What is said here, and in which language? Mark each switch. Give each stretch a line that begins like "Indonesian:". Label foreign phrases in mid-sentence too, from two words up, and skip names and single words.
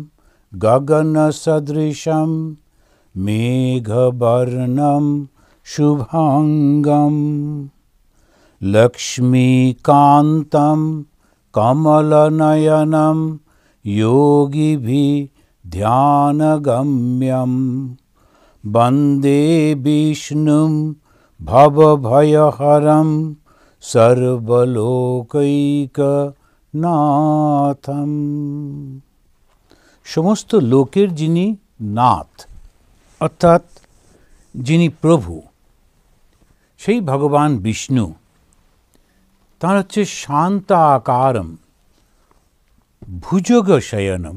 Sanskrit: गगनसदृशं मेघवर्णं शुभांगं लक्ष्मीकान्तं कमलनयनं योगिभिः ध्यानगम्यं वन्दे विष्णुं भवभयहरं सर्वलोकैकनाथं।
Bangla: সমস্ত লোকের যিনি নাথ অর্থাৎ যিনি প্রভু, সেই ভগবান বিষ্ণু, তার হচ্ছে
Sanskrit: শান্ত আকারম ভুজগ শয়নম।